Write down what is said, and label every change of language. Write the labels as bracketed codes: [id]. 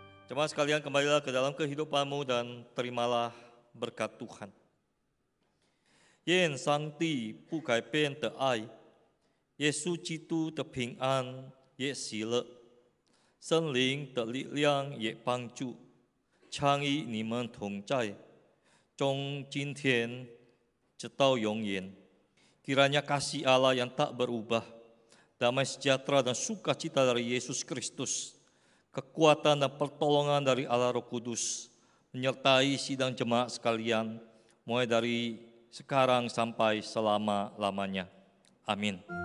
[id] Jemaat sekalian, kembalilah ke dalam kehidupanmu dan terimalah berkat Tuhan. [zh] 愿上帝不改变的爱，耶稣基督的平安也喜乐，圣灵的力量也帮助，常与你们同在，从今天直到永远。 [id] Kiranya kasih Allah yang tak berubah, damai sejahtera dan sukacita dari Yesus Kristus, kekuatan dan pertolongan dari Allah Roh Kudus menyertai sidang jemaat sekalian mulai dari sekarang sampai selama-lamanya. Amin.